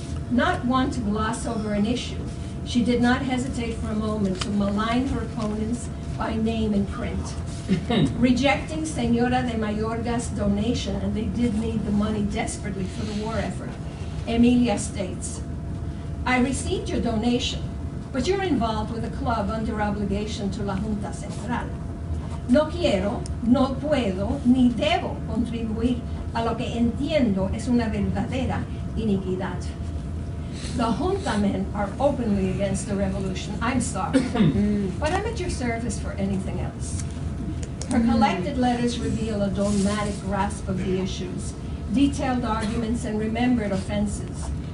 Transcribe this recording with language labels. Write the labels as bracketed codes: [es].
[en] Not one to gloss over an issue, she did not hesitate for a moment to malign her opponents by name in print. Rejecting Señora de Mayorga's donation, and they did need the money desperately for the war effort, Emilia states, "I received your donation, but you're involved with a club under obligation to la Junta Central. [es] No quiero, no puedo, ni debo contribuir a lo que entiendo es una verdadera iniquidad. [en] The junta men are openly against the revolution. I'm sorry, but I'm at your service for anything else." Her collected letters reveal a dogmatic grasp of the issues, detailed arguments, and remembered offenses.